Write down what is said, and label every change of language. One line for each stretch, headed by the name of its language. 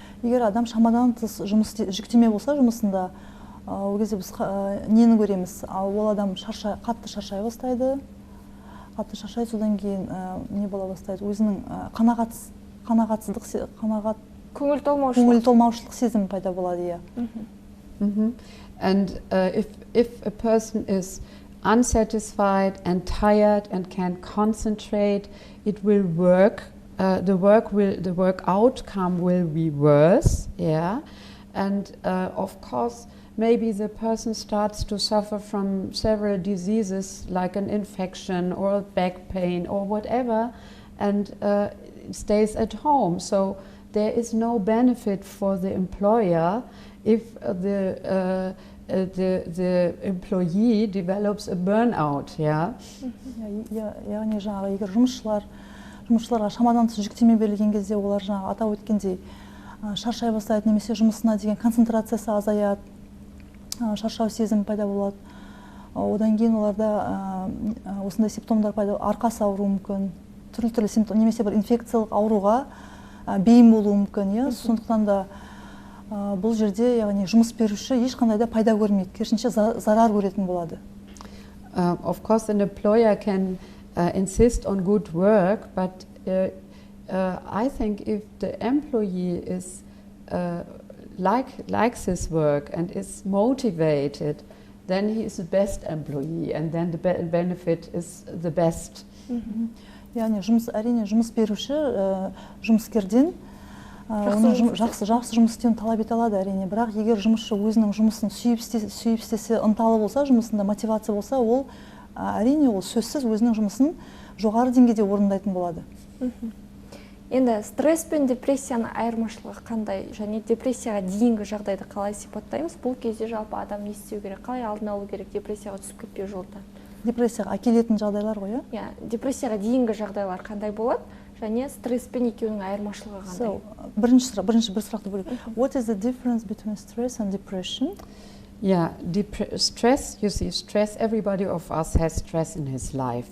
Kazakh: Егер адам шамадан тыс жүктеме болса жұмысында, ол кезде біз нені көреміз? Ол адам қатты шаршай бастайды. Содан кейін не бола бастайды? Өзінің көңіл толмаушылық сезімі пайда болады.
English: And if a person is unsatisfied and tired and can't concentrate, it will work. The work outcome will be worse, yeah. And of course, maybe the person starts to suffer from several diseases like an infection or back pain or whatever, and stays at home. So there is no benefit for the employer if the employee develops a burnout, yeah.
Kazakh: Яғни жаңағы егер жұмысшыларға шамадан тыс жүктеме берілген кезде олар жаңағы атап өткендей шаршай бастайды, немесе жұмысына деген концентрациясы азаяды, шаршау сезімі пайда болады. Одан кейін оларда осындай симптомдар пайда, арқасы ауруы мүмкін, түрлі симптом, немесе бір инфекциялық ауруға бейім болуы мүмкін. Сондықтан да бұл жерде яғни жұмыс беруші ешқандай да пайда көрмейді, керісінше зарар көретін болады.
English: Of course, an employer can insist on good work, but I think if the employee is likes his work and is motivated, then he is the best employee, and then the benefit is the best.
Kazakh: Яғни әрине жұмыс беруші жұмыскерден жақсы жұмыс істеуін талап ете алады, әрине. Бірақ егер жұмысшы өзінің жұмысын сүйіп істесе, ынталы болса, жұмысында мотивация болса, ол әрине ол сөзсіз өзінің жұмысын жоғары деңгейде орындайтын болады. Енді стресс пен депрессияның айырмашылығы қандай, және депрессияға дейінгі жағдайды қалай сипаттаймыз? Бұл кезде жалпы адам не істеу керек, қалай алдын алу керек депрессияға түсіп кетпеу жолдан? Депрессияға әкелетін жағдайлар ғой, иә? Депрессияға дейінгі жағдайлар қандай болады, және стресс пен екеуінің айырмашылығы қандай? Бірінші бір сұрақты бөлек.
English: What is the difference between stress and depression? Yeah, stress, you see, stress, everybody of us has stress in his life.